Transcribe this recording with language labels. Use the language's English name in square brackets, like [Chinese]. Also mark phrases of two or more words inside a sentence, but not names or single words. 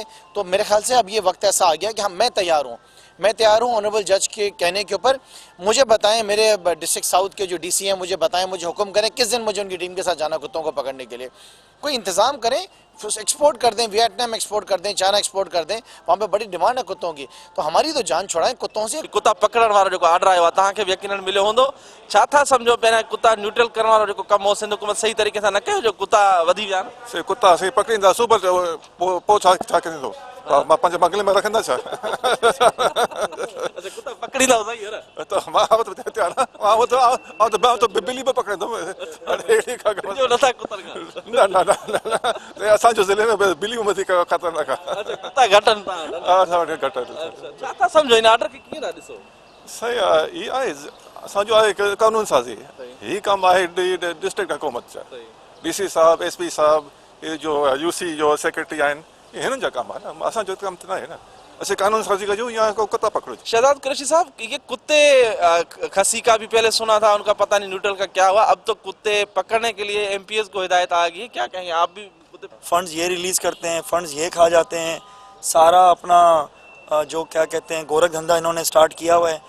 [Hindi] तो मेरे ख्याल से अब ये वक्त ऐसा आ गया कि मैं तैयार हूँ [English] honorable judge [Hindi] के कहने के ऊपर। मुझे बताएं, मेरे [English] district south [Hindi] के जो डीसी हैं मुझे बताएं, मुझे हुक्म करें किस दिन मुझे उनकी टीम के साथ जाना कुत्तों को पकड़ने के लिए। कोई इंतज़ाम करें, एक्सपोर्ट कर दें, वियतनाम एक्सपोर्ट कर दें, चाइना एक्सपोर्ट कर दें, वहाँ पे बड़ी डिमांड है कुत्तों की। तो हमारी तो जान छुड़ाएं कुत्तों से। [Sindhi] कुत्ता पकड़ण वारो जो ऑर्डर आयो तव्हांखे बि यकीनन मिलियो हूंदो। छा था सम्झो पहिरियां कुत्ता न्यूट्रल करण वारो जेको कमु हो सिंध हुकूमत सही तरीक़े सां न कयो, जो कुत्ता वधी विया आहिनि? से कुत्ता असीं पकड़ींदासूं, पर पोइ छा कंदो? मां पंहिंजे बंगले में रखंदा छा? अच्छा, कुत्ता पकड़ींदा हो सही है न? त मां तयार आहियां, त बिल्ली बि पकड़ींदुमि। जो नथा कुतनि खां? न असांजे ज़िले में बिल्लियूं वधीक ख़तरनाक आहे। अच्छा, कुत्ता घटनि था? असां वटि घटि आहे। छा था सम्झो हिन ऑर्डर खे कीअं था ॾिसो? सही आहे, हीअ आहे असांजो आहे कानून साज़ी। हीअ कमु आहे डिस्ट्रिक्ट हुकूमत जा, डीसी साहब, एसपी साहब, ये जो यूसी जो सेक्रेटरी आहिनि, हिननि जा कमु आहे न, असांजो कमु त न आहे न। असीं कानून साज़ी कजूं या को कुत्ता पकड़ो। [Hindi] शहजाद कुरैशी साहब, ये कुत्ते खसी का भी पहले सुना था, उनका पता नहीं न्यूट्रल का क्या हुआ, अब तो कुत्ते पकड़ने के लिए एमपीएस को हिदायत आ गई है, क्या कहेंगे आप भी? फंड्स ये रिलीज़ करते हैं, फंड्स ये खा जाते हैं, सारा अपना जो क्या कहते हैं गोरख धंधा इन्होंने स्टार्ट किया हुआ है।